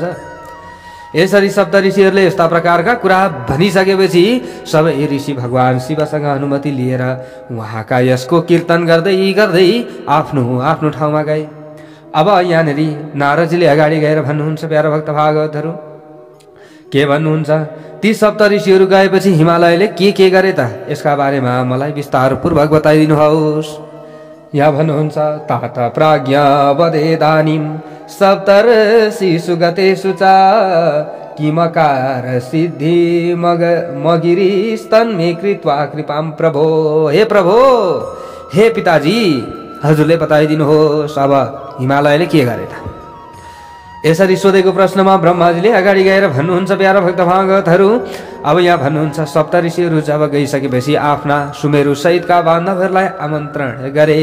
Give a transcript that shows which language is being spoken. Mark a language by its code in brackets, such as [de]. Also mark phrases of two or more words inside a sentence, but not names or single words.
[ne] यसरी सप्त ऋषिहरूले यस्ता प्रकारका कुरा भनिसकेपछि सबै ऋषि भगवान शिवसँग अनुमति लिएर उहाँका यसको कीर्तन गर्दै गर्दै आफ्नो आफ्नो ठाउँमा गए। अब यहाँनिर नारदजीले अगाडि गएर भन्नुहुन्छ, प्यारा भक्त भागवतहरू, के भन्नुहुन्छ? ती सप्तऋषिहरू गएपछि हिमालयले के गरे त? यसका बारेमा मलाई विस्तारपूर्वक बताइदिनुहोस्। यहाँ भन्नुहुन्छ [sa] तात प्राज्ञा वदेदानीं सप्तर्षि सुगते सुचा किमकार सिद्धि मगिरिस्तन्मे कृत्वा कृपाम प्रभो। [ne] हे प्रभो, हे पिताजी, हजुरले बताइदिनुहोस् अब हिमालयले के गरे त? यसरी सोधेको प्रश्नमा ब्रह्माजीले अगाडि गएर भन्नुहुन्छ, प्यारा भक्त भागवतहरू, अब यहाँ भन्नुहुन्छ सप्तऋषिहरू जब गइसकेपछि आफ्ना सुमेरु सहितका बान्धवहरूलाई आमन्त्रण गरे।